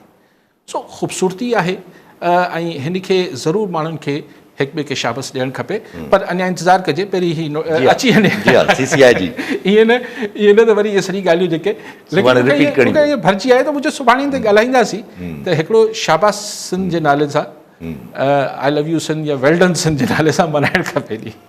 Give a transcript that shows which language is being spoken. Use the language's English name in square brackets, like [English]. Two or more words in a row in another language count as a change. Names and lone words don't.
[Sindhi] सो ख़ूबसूरती आहे ऐं हिन खे ज़रूरु माण्हुनि खे हिक ॿिए खे शाबाश ॾियणु खपे। पर अञा इंतज़ारु कजे, पहिरीं ही अची वञे। ईअं न त वरी इहे सॼी ॻाल्हियूं जेके मूंखे इहो भरिजी आहे त मुंहिंजो सुभाणे ते ॻाल्हाईंदासीं। त हिकिड़ो शाबाश सिंध जे नाले सां, [English] I love you [Sindhi] सिंध या [English] well done [Sindhi] सिंध जे नाले सां मल्हाइणु खपे ॾींहुं।